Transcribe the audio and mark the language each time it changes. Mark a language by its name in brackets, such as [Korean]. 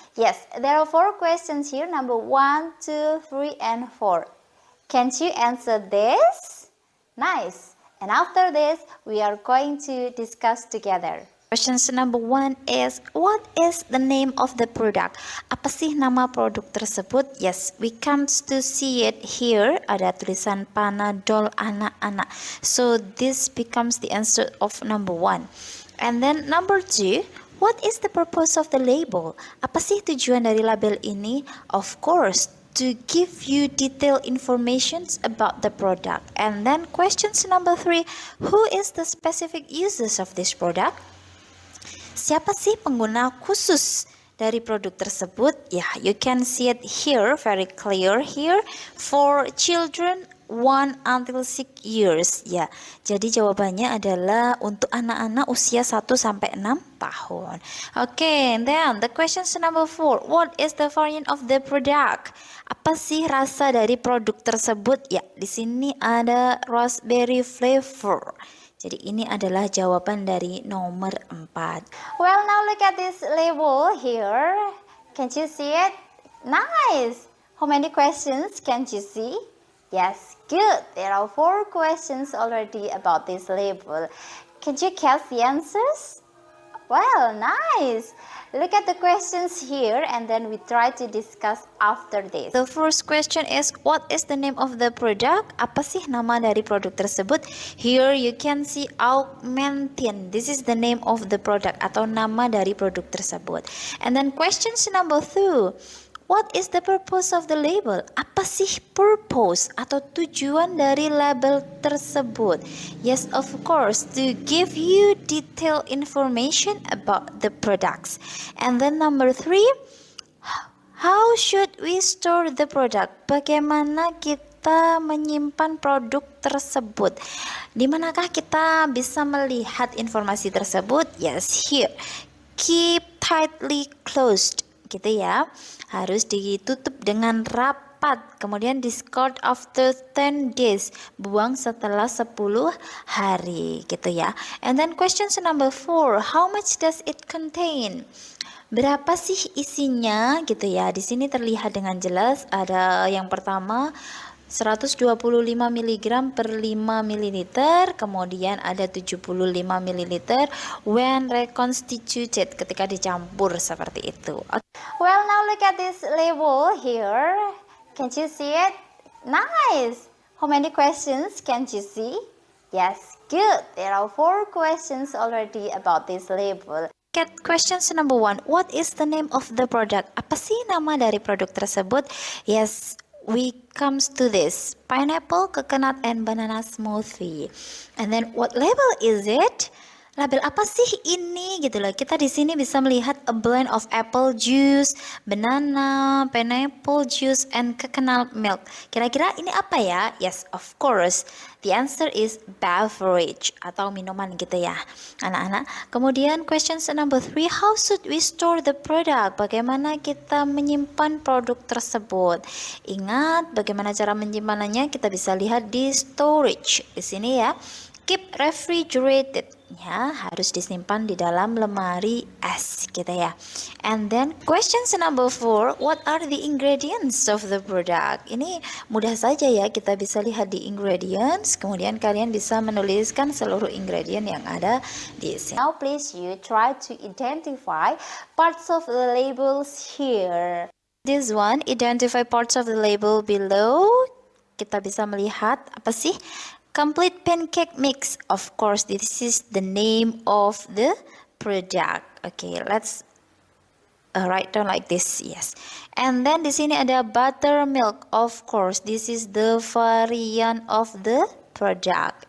[English] Yes, there are 4 questions here, number 1, 2, 3, and 4. Can you answer this? Nice. And after this, we are going to discuss together. Questions number 1 is, what is the name of the product? [Indonesian] Apa sih nama produk tersebut? [English] Yes, we come to see it here. [Indonesian] Ada tulisan Panadol anak-anak. [English] So this becomes the answer of number 1. And then number 2, What is the purpose of the label? [Indonesian] Apa sih tujuan dari label ini? [English] Of course, to give you detailed information about the product. And then questions number 3, who is the specific users of this product? [Indonesian] Siapa sih pengguna khusus dari produk tersebut? [English] Ya, you can see it here, very clear here. For children 1 until 6 years. [Indonesian] Ya, jadi jawabannya adalah untuk anak-anak usia 1 sampai 6 tahun. [English] Okay, then the question number 4. What is the variant of the product? [Indonesian] Apa sih rasa dari produk tersebut? Ya, di sini ada raspberry flavor. Jadi ini adalah jawaban dari nomor 4. [English] Well, now look at this label here. Can you see it? Nice. How many questions can you see? Yes, good. There are 4 questions already about this label. Can you guess the answers? Well, nice. Look at the questions here and then we try to discuss after this. The first question is, what is the name of the product? [Indonesian] Apa sih nama dari produk tersebut? [English] Here you can see Augmentin. This is the name of the product [Indonesian] atau nama dari produk tersebut. [English] And then questions number 2. What is the purpose of the label? [Indonesian] Apa sih purpose atau tujuan dari label tersebut? [English] Yes, of course, to give you detailed information about the products. And then number 3, how should we store the product? [Indonesian] Bagaimana kita menyimpan produk tersebut? Di manakah kita bisa melihat informasi tersebut? [English] Yes, here. Keep tightly closed. [Indonesian] Gitu ya, harus ditutup dengan rapat, kemudian [English] discard after 10 days, [Indonesian] buang setelah 10 hari, gitu ya. [English] And then question number 4, how much does it contain? [Indonesian] Berapa sih isinya, gitu ya. Di sini terlihat dengan jelas, ada yang pertama 125 mg per 5 ml, kemudian ada 75 ml [English] when reconstituted, [Indonesian] ketika dicampur seperti itu. [English] Well, now look at this label here. Can you see it? Nice. How many questions can you see? Yes, good. There are 4 questions already about this label. Get questions number 1. What is the name of the product? Apa sih nama dari produk tersebut? Yes, we comes to this pineapple, coconut, and banana smoothie. And then what label is it? [Indonesian] Label apa sih ini gitu loh. Kita di sini bisa melihat [English] a blend of apple juice, banana, pineapple juice, and coconut milk. [Indonesian] Kira-kira ini apa ya? [English] Yes, of course. The answer is beverage [Indonesian] atau minuman gitu ya, anak-anak. [English] Kemudian question number 3, how should we store the product? [Indonesian] Bagaimana kita menyimpan produk tersebut? Ingat bagaimana cara menyimpanannya? Kita bisa lihat di storage di sini ya. [English] Keep refrigerated, [Indonesian] ya, harus disimpan di dalam lemari es gitu ya. [English] And then questions number 4, what are the ingredients of the product? [Indonesian] Ini mudah saja ya, kita bisa lihat di ingredients, kemudian kalian bisa menuliskan seluruh ingredient yang ada di sini. [English] Now please you try to identify parts of the labels here. This one, identify parts of the label below. [Indonesian] Kita bisa melihat apa sih? [English] Complete pancake mix. Of course, this is the name of the product. Okay, let's write down like this. Yes. And then [Indonesian] di sini ada [English] buttermilk. Of course, this is the variant of the product.